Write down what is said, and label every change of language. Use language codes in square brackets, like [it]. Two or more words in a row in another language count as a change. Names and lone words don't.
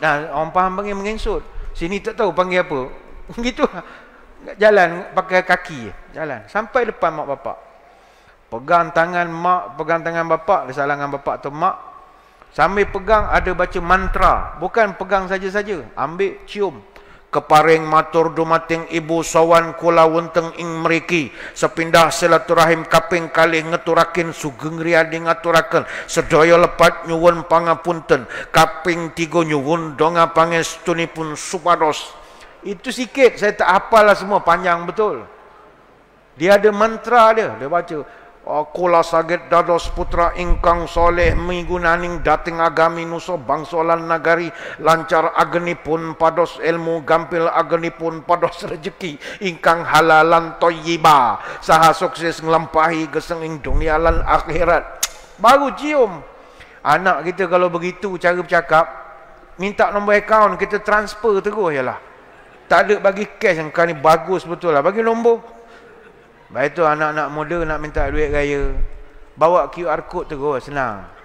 [ms] Nah, orang faham panggil mengensut. Sini tak tahu panggil apa. Gitu. Jalan pakai kaki, jalan sampai depan mak bapak. Pegang tangan mak, pegang tangan bapak, dia salah dengan bapak atau mak. Sambil pegang ada baca mantra, bukan pegang saja-saja, ambil cium. [jv] Keparing matur dumating ibu sawan kula wenteng ing mriki, sepindah silaturahim kaping kalih ngeturaken sugeng riyadi ngaturaken sedaya lepat nyuwun pangapunten, kaping 3 nyuwun donga pangestunipun supados. [ms] Itu sikit, saya tak hafal lah semua, panjang betul. Dia ada mantra dia baca. [jv] Kula saged dados putra ingkang soleh migunaning dating agami nusa bangsa lan nagari, lancar agenipun pados ilmu, gampil agenipun pados rejeki ingkang [ar] حلالا طيبا, [jv] saha sukses nglampahi geseng ing dunia lan akhirat. [ms] Baru cium. Anak kita kalau begitu cara bercakap, minta nombor akaun, kita transfer terus jelah. Tak ada bagi cash, yang kau ni bagus betul lah, bagi nombor. Baik tu anak-anak muda nak minta duit raya, bawa [en] QR code [ms] terus, senang.